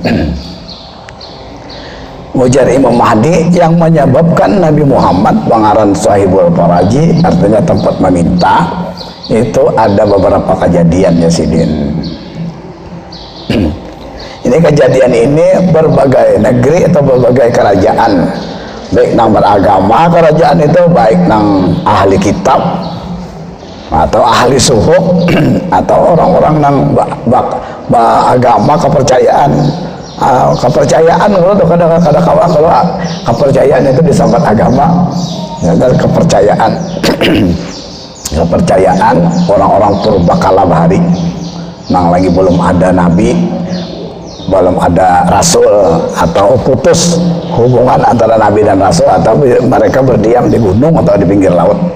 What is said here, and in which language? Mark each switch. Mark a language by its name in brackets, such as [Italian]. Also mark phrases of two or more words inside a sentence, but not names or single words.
[Banjar] Ujar Imam Mahdi, yang menyebabkan Nabi Muhammad bangaran Sahibul Faraji, artinya tempat meminta, itu ada beberapa kejadian ya Sidin. [Indonesian] Ini kejadian ini berbagai negeri atau berbagai kerajaan, baik nang beragama kerajaan itu, baik nang ahli kitab atau ahli suhuk atau orang-orang yang agama kepercayaan menurut kadang-kadang kalau kepercayaan itu disambat agama ya, dan kepercayaan orang-orang purbakala bahari nang lagi belum ada nabi, belum ada rasul, atau putus hubungan antara nabi dan rasul, atau mereka berdiam di gunung atau di pinggir laut.